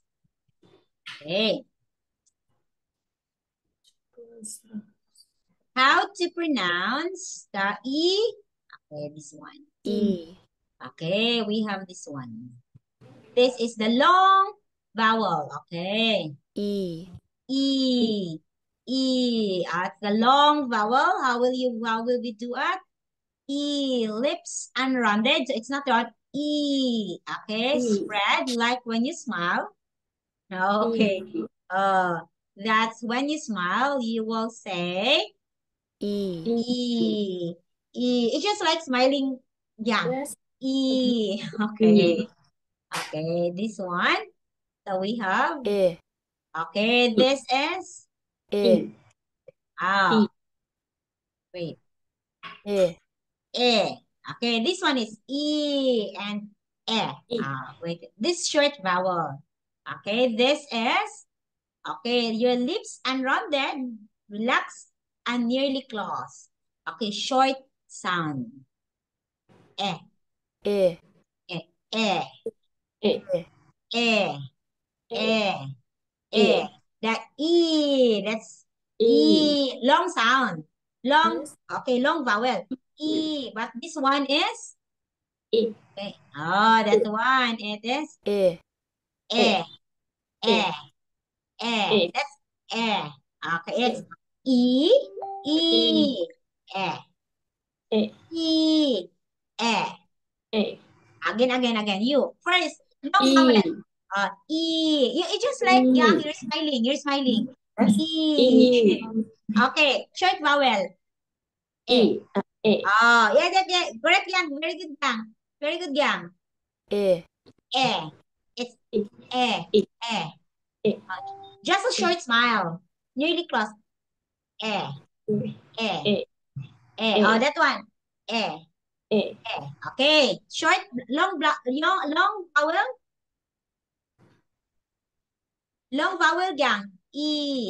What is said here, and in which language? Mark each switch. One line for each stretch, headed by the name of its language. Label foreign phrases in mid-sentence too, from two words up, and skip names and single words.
English: Okay. How to pronounce the E? Okay, this one. E. Okay, we have this one. This is the long vowel. Okay. E. E. E. It's the long vowel. How will we do it? E. Lips unrounded. So it's not round. E. Okay. E. Spread like when you smile. Okay. E. That's when you smile, you will say E. E. E. E. It's just like smiling. Yeah. Yes. E. E. Okay. Okay. This one. So we have. E. Okay. This is. E. Ah. Wait. E. E. Okay. This one is E and E. E. Wait. This short vowel. Okay. This is. Okay. Your lips unrounded, relaxed, and nearly closed. Okay. Short sound. E. E. E. E. E. E. E. E. E. E. That E. That's E. E. Long sound. Long. Yes. Okay. Long vowel. E. But this one is. E. Okay. Oh, that's the one. It is E. E. E. E. E. E. That's E. Okay. It's E. E. E. E. E. E. E. E. Again. You. First, long vowel. E. E. It's just like, yeah, E. you're smiling. You're smiling. Yes. E. E. Okay. Short vowel. E. E. E. Oh, yeah. Correct, Yang. Very good, Yang. Very good, Yang. E. E. It's E. E. E. E. E. Just a short smile. Nearly close. E. E. E. E. E. E. Oh, that one. E. E. E. Okay. Short, long vowel. Long vowel, Yang. E.